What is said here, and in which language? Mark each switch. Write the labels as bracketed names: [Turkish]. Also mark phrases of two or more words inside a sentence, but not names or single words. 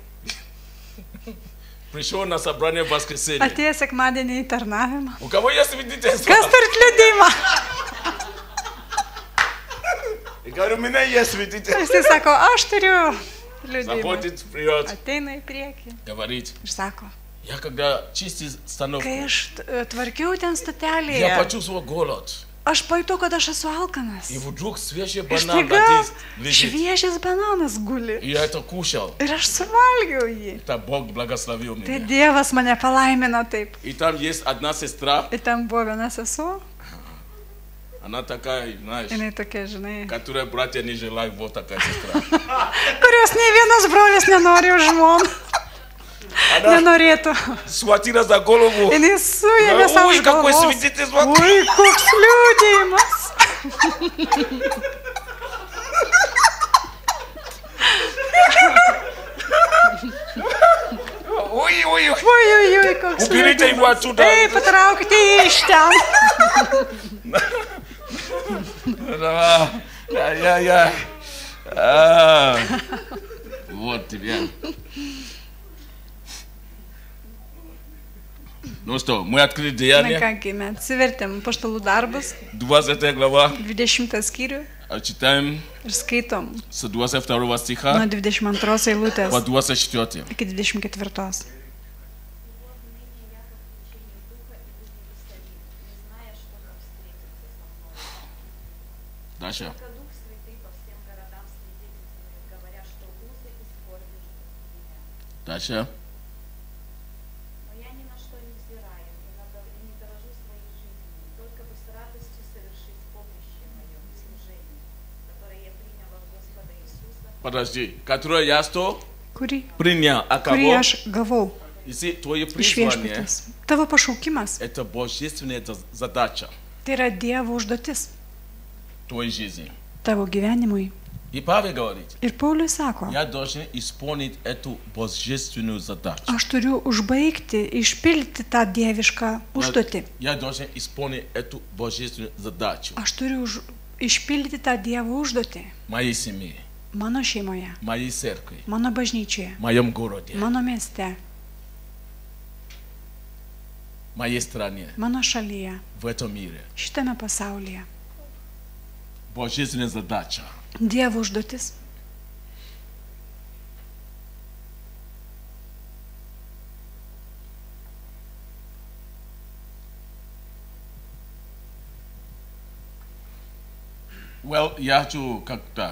[Russian] пришел на собрание в воскресенье. [Lithuanian] Atėjo sekmadienį į tarnavimą. [Russian] У кого есть свидетельство? [Lithuanian] Kas turit liudėjimą? [Russian] И говорю, у меня есть свидетельство. [Lithuanian] Jis sako, aš turiu liudėjimą. [Russian] Заходит вперед, [Lithuanian] Ateina į priekį [Russian] говорит, [Lithuanian] ir sako, [Russian] я когда чистил становку, [Lithuanian] kai aš tvarkiau ten [Russian] я [Lithuanian] stotelėje, [Russian] почувствовал голод. [Lithuanian] aš pajutau, kad aš esu alkanas. [Russian] И вдруг свежий [Lithuanian] Ir [Russian] банан [Lithuanian] staiga [Russian] лежит. [Lithuanian] šviežias bananas guli. [Russian] И я это кушал. [Lithuanian] Ir aš suvalgiau jį. [Russian] Это Бог благословил [Lithuanian] Tai [Russian] меня. [Lithuanian] Dievas mane palaimino taip. [Russian] И там есть одна сестра, [Lithuanian] Ir ten buvo viena sesuo, [Russian] она такая, знаешь, [Lithuanian] jinai tokia, žinai, [Russian] которая братья не желают, вот такая сестра. [Lithuanian] kurios nei vienas brolis nenori už žmoną. [Russian] Она [Lithuanian] Nenorėtų. [Russian] схватила за голову. [Lithuanian] Jinai suėmė savo [Russian] Ой, [Lithuanian] už [Russian] какое [Lithuanian] galvos. [Russian] свидетельство. [Lithuanian] Oi, koks liūdėjimas. [Russian] Ой, ой, ой. [Lithuanian] Oi, koks [Russian] Уберите его [Lithuanian] liūdėjimas. [Russian] отсюда. [Lithuanian] Ei, patraukite jį iš ten. [Russian] Я Вот тебе. Ну что, мы открыли [Lithuanian] Na [Russian] Деяния, [Lithuanian] kągi, mes atsivertėm paštalų darbus, [Russian] 20 глава, [Lithuanian] 20 skyrių [Russian] читаем [Lithuanian] ir skaitom [Russian] с 22 [Lithuanian] nuo [Russian] стиха [Lithuanian] 22 eilutės [Russian] по 24. [Lithuanian] iki 24. [Russian] Дальше. Только Дух Святый по всем городам свидетельствует, говоря, что узы и скорби ждут меня. Дальше. Но я ни на что не взираю и не дорожу своей жизнью, только бы с радостью совершить поприще мое служение, которое я принял от Господа Иисуса. Подожди. Которое я что? [Lithuanian] Kurį [Russian] Принял. А [Lithuanian] kurį [Russian] кого? [Lithuanian] aš gavau [Russian] Если твое [Lithuanian] iš [Russian] призвание, [Lithuanian] viešpatės. Tavo pašaukimas [Russian] это божественная задача [Lithuanian] tai yra Dievo užduotis [Russian] твоей жизни. [Lithuanian] tavo gyvenimui. [Russian] И Павел говорит, [Lithuanian] Ir Paulius sako, [Russian] я должен исполнить эту божественную задачу. [Lithuanian] aš turiu užbaigti, išpildyti tą dievišką užduotį. [Russian] Я должен исполнить эту божественную задачу. [Lithuanian] Aš turiu išpildyti tą Dievo užduotį [Russian] Моей семье, [Lithuanian] mano šeimoje, [Russian] моей церкви, [Lithuanian] mano bažnyčioje, [Russian] в моем городе, [Lithuanian] mano mieste, [Russian] в моей стране, [Lithuanian] mano šalyje, [Russian] в этом мире. [Lithuanian] šitame pasaulyje. [Russian] Божественная задача. [Lithuanian] Dievo užduotis. [Russian] Well, я хочу как-то...